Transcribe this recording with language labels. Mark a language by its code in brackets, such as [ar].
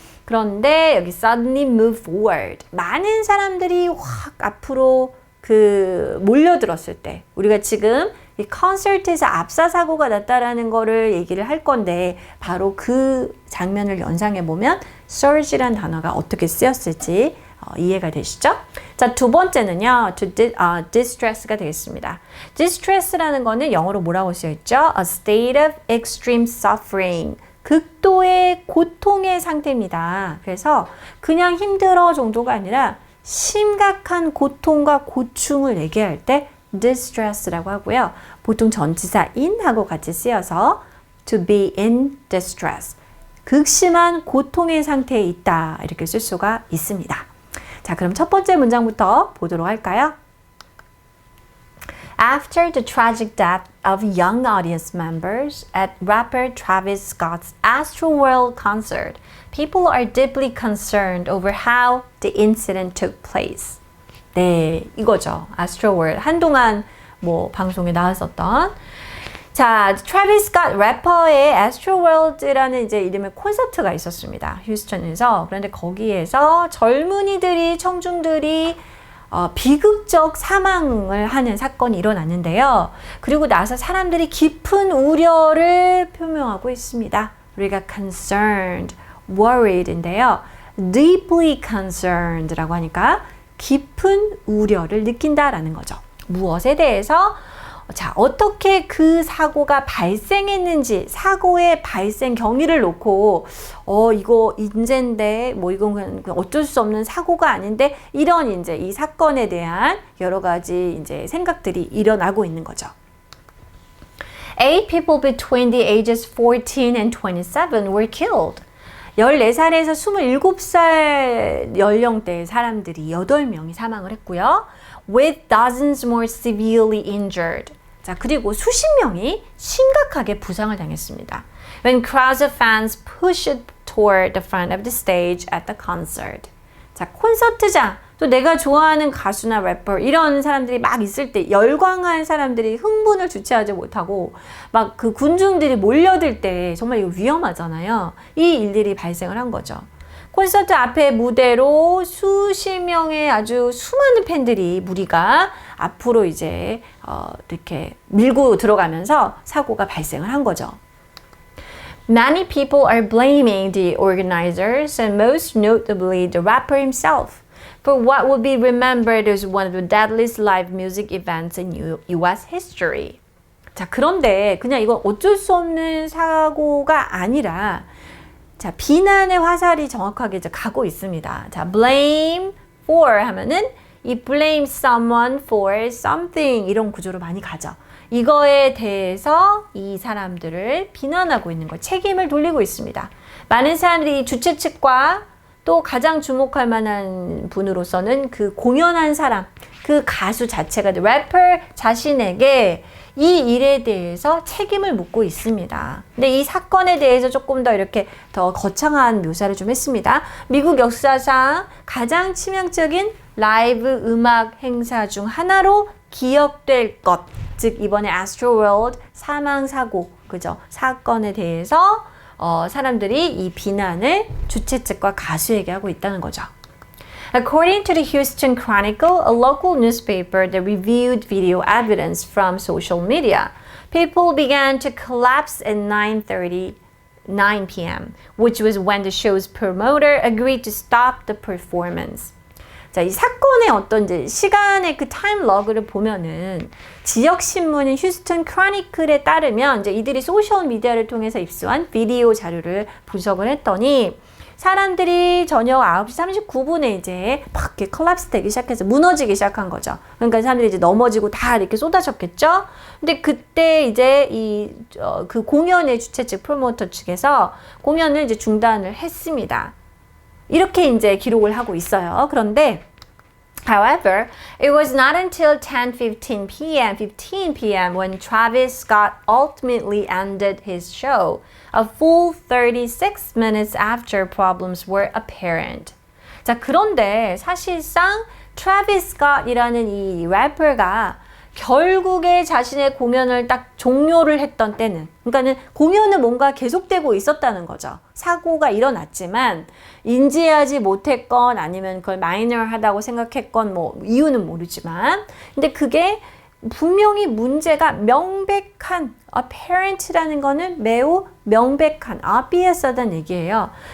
[ko] 그런데 여기 [en] suddenly move forward, [ko] 많은 사람들이 확 앞으로 몰려들었을 때, 우리가 지금 이 콘서트에서 압사 사고가 났다라는 거를 얘기를 할 건데, 바로 그 장면을 연상해 보면 surge란 단어가 어떻게 쓰였을지 이해가 되시죠? 자, 두 번째는요, distress가 되겠습니다. distress라는 거는 영어로 뭐라고 쓰여있죠? [en] A state of extreme suffering. [ko] 극도의 고통의 상태입니다. 그래서 그냥 힘들어 정도가 아니라 심각한 고통과 고충을 얘기할 때 distress라고 하고요. 보통 전치사 in하고 같이 쓰여서 [en] to be in distress. [ko] 극심한 고통의 상태에 있다. 이렇게 쓸 수가 있습니다. 자, 그럼 첫 번째 문장부터 보도록 할까요? [en] After the tragic death of young audience members at rapper Travis Scott's Astroworld concert, people are deeply concerned over how the incident took place. [ko] 네, 이거죠. Astroworld. 한동안 방송에 나왔었던. 자, 트래비스 스캇 래퍼의 Astroworld라는 이제 이름의 콘서트가 있었습니다. 휴스턴에서. 그런데 거기에서 젊은이들이, 청중들이 비극적 사망을 하는 사건이 일어났는데요. 그리고 나서 사람들이 깊은 우려를 표명하고 있습니다. 우리가 concerned, worried인데요. [en] deeply concerned [ko] 라고 하니까 깊은 우려를 느낀다라는 거죠. 무엇에 대해서? 자, 어떻게 그 사고가 발생했는지, 사고의 발생 경위를 놓고 이거 인재인데 이건 어쩔 수 없는 사고가 아닌데, 이런 이제 이 사건에 대한 여러 가지 이제 생각들이 일어나고 있는 거죠. [en] 8 people between the ages 14 and 27 were killed. [ko] 14살에서 27살 연령대의 사람들이 8명이 사망을 했고요. [en] With dozens more severely injured. [ko] 자, 그리고 수십 명이 심각하게 부상을 당했습니다. [en] When crowds of fans pushed toward the front of the stage at the concert. [ko] 자, 콘서트장, 또 내가 좋아하는 가수나 래퍼 이런 사람들이 막 있을 때 열광한 사람들이 흥분을 주체하지 못하고 막 그 군중들이 몰려들 때 정말 이거 위험하잖아요. 이 일들이 발생을 한 거죠. 콘서트 앞에 무대로 수십 명의 아주 수많은 팬들이 무리가 앞으로 이제 이렇게 밀고 들어가면서 사고가 발생을 한 거죠. [en] Many people are blaming the organizers and most notably the rapper himself for what will be remembered as one of the deadliest live music events in US history. [ko] 자, 그런데 그냥 이건 어쩔 수 없는 사고가 아니라, 자, 비난의 화살이 정확하게 이제 가고 있습니다. 자, blame for 하면은 이 [en] blame someone for something [ko] 이런 구조로 많이 가죠. 이거에 대해서 이 사람들을 비난하고 있는 거, 책임을 돌리고 있습니다. 많은 사람들이 주최 측과 또 가장 주목할 만한 분으로서는 그 공연한 사람, 그 가수 자체가 래퍼 자신에게 이 일에 대해서 책임을 묻고 있습니다. 근데 이 사건에 대해서 조금 더 이렇게 더 거창한 묘사를 좀 했습니다. 미국 역사상 가장 치명적인 라이브 음악 행사 중 하나로 기억될 것, 즉 이번에 Astroworld 사망 사고, 그죠? 사건에 대해서 사람들이 이 비난을 주최 측과 가수에게 하고 있다는 거죠. [en] According to the Houston Chronicle, a local newspaper that reviewed video evidence from social media, people began to collapse at 9:39 p.m., which was when the show's promoter agreed to stop the performance. [ko] 자, 이 사건의 어떤 이제 시간의 그 타임 러그를 보면은 지역 신문인 휴스턴 크로니클에 따르면 이제 이들이 소셜 미디어를 통해서 입수한 비디오 자료를 분석을 했더니 사람들이 저녁 9시 39분에 이제 막 이렇게 컬랩스 되기 시작해서 무너지기 시작한 거죠. 그러니까 사람들이 이제 넘어지고 다 이렇게 쏟아졌겠죠? 근데 그때 이제 그 공연의 주최 측 프로모터 측에서 공연을 이제 중단을 했습니다. 이렇게 이제 기록을 하고 있어요. 그런데 [en] However, it was not until 10:15 p.m. when Travis Scott ultimately ended his show, a full 36 minutes after problems were apparent. [ko] 자, 그런데 사실상 트래비스 스콧이라는 이 래퍼가 결국에 자신의 공연을 딱 종료를 했던 때는, 그러니까는 공연은 뭔가 계속되고 있었다는 거죠. 사고가 일어났지만 인지하지 못했건 아니면 그걸 마이너하다고 생각했건 뭐 이유는 모르지만, 근데 그게 분명히 문제가 명백한, apparent라는 거는 매우 명백한, obvious하다는 얘기예요.